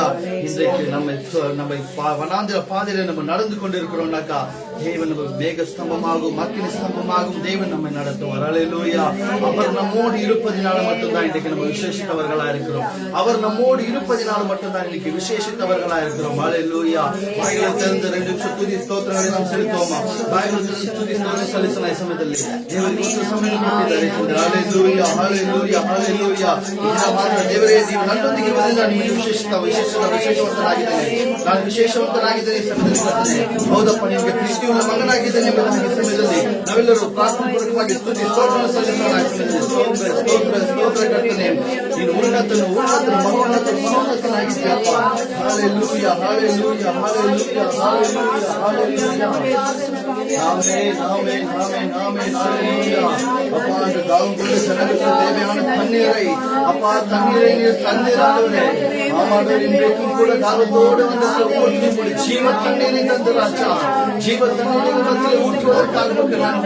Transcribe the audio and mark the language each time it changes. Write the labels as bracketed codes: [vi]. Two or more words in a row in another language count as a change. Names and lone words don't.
[ta] இன்றைக்கு நம்மை வனாந்திர பாதையில நம்ம நடந்து கொண்டிருக்கிறோம்னாக்கா தேவன் நம்ம மேகஸ்தம்பமாகவும் அக்கினி ஸ்தம்பமாகவும் தேவன் நம்மை நடத்துவார். ஹல்லேலூயா. அவர் நம்மோடு இருப்பதினால மட்டும்தான் இன்றைக்கு நம்ம விசேஷித்தவர்களா இருக்கிறோம். அவர் நம்மோடு இருப்பதினால மட்டும்தான் இன்னைக்கு விசேஷித்தவர்களா இருக்கிறோம். ஹல்லேலூயா. [kn] ಬಾಯಿಗಳು ತೆರೆದು 2 ನಿಮಿಷ ತುದಿ ಸ್ತೋತ್ರಗಳಿಗೆ ನಾವು ಸಲ್ಲಿಸೋಣ. ಬಾಯಿಗಳು ತೆರೆದು ತುದಿ ಸ್ತೋತ್ರ ಸಲ್ಲಿಸೋಣ. ಈ ಸಮಯದಲ್ಲಿ ದೇವರಿಗೆ ಒಂದು ಸಮಯ ಕೊಟ್ಟಿದ್ದಾರೆ. ಹಲ್ಲೇಲೂಯಾ, ಹಲ್ಲೇಲೂಯಾ, ಹಲ್ಲೇಲೂಯಾ. ಇದರ ಮಾತ್ರ ದೇವರೇ, ನೀವು ನನ್ನೊಂದಿಗೆ ಇರುವುದರಿಂದ ನಿಮಗೆ ವಿಶೇಷವಂತನಾಗಿದ್ದೇನೆ. ನಾನು ವಿಶೇಷವಂತನಾಗಿದ್ದೇನೆ. ಈ ಸಮಯದಲ್ಲಿ ಕರ್ತನೇ, ಹೌದಪ್ಪ, ನಿಮಗೆ ಪ್ರೀತಿಯುಳ್ಳ ಮಗನಾಗಿದ್ದೇನೆ ಎಂಬುದಾಗಿ ಈ ಸಮಯದಲ್ಲಿ ನಾವೆಲ್ಲರೂ ಪ್ರಾರ್ಥನಾಪೂರ್ವಕವಾಗಿ ಸ್ತುತಿ ಸ್ತೋತ್ರ ಸಲ್ಲಿಸೋಣ. ಸ್ತೋತ್ರ ಸ್ತೋತ್ರ ಸ್ತೋತ್ರ ಕರ್ತನೇ, ನೀನು ಮಹೋನ್ನತನಾಗಿದ್ದೀಯಪ್ಪ. ಹಲ್ಲೇಲೂಯಾ, ಹಲ್ಲೇಲೂಯಾ, ಹಲ್ಲೇಲೂಯಾ, ಹಲ್ಲೇಲೂಯಾ, ಹಲ್ಲೇಲೂಯಾ. [ta] ஆமென், ஆமென், ஆமென், ஆமென். ஹல்லேலூயா. அப்பா, அந்த தாகம் கொண்ட ஜனங்களுக்கு தேவையான தண்ணீரை, அப்பா, தண்ணீரை நீர் தந்தீரானவரே. ஆமாண்டவர், இன்றைக்கும் கூட தாகத்தோடு வந்த ஒவ்வொரு ஜீவ தண்ணீரை தந்த ராஜா, ஜீவ தண்ணீரை மத்தியில் ஊற்றுவதற்காக உமக்கு நன்றி.